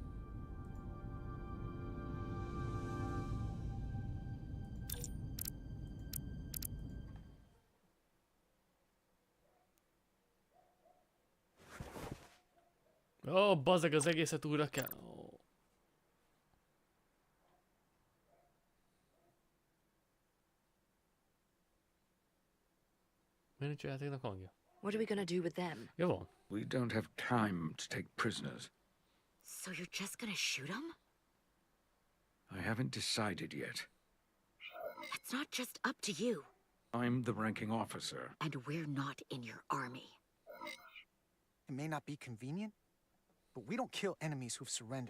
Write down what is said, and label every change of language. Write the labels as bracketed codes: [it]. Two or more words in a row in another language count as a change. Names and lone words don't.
[hu] Ó, bazzeg, az egészet újra kell. Ó. Miért nincs a játéknak hangja? [en] What are we gonna do with them? [hu] Jó van. [en] We don't have time to take prisoners. So you're just gonna shoot them? I haven't decided yet. That's not just up to you. I'm the ranking officer. And we're not in your army. It may not be convenient, but we don't kill enemies who've surrendered.